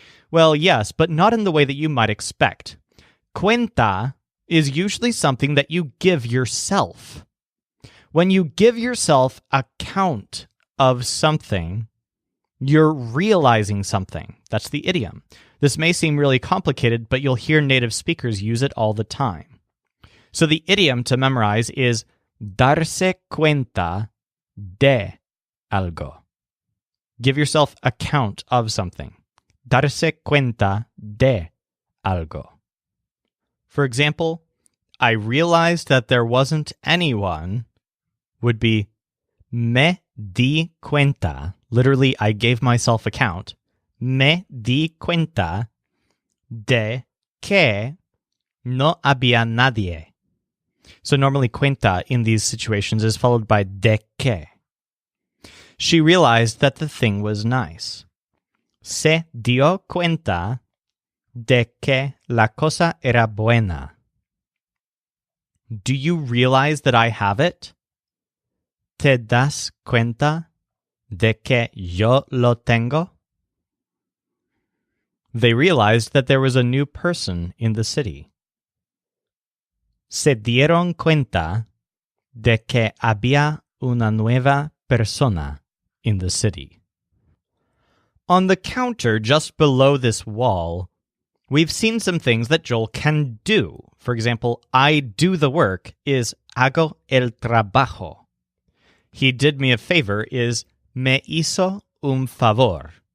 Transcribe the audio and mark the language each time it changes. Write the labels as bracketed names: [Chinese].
[English] Well, yes, but not in the way that you might expect. Cuenta is usually something that you give yourself. When you give yourself account of something, you're realizing something. That's the idiom. This may seem really complicated, but you'll hear native speakers use it all the time. So the idiom to memorize is [Spanish] darse cuenta de algo. [English] Give yourself account of something. [Spanish] Darse cuenta de algo. [English] For example, I realized that there wasn't anyone would be [Spanish] me di cuenta. [English] Literally, I gave myself account. [Spanish] Me di cuenta de que no había nadie. [English] So normally cuenta in these situations is followed by de que. She realized that the thing was nice. [Spanish] Se dio cuenta de que la cosa era buena. [English] Do you realize that I have it? [Spanish] ¿Te das cuenta de que yo lo tengo? [English] They realized that there was a new person in the city. [Spanish] Se dieron cuenta de que había una nueva persona [English] in the city. On the counter just below this wall, we've seen some things that Joel can do. For example, I do the work is [Spanish] hago el trabajo. [English] He did me a favor is [Spanish] me hizo un favor.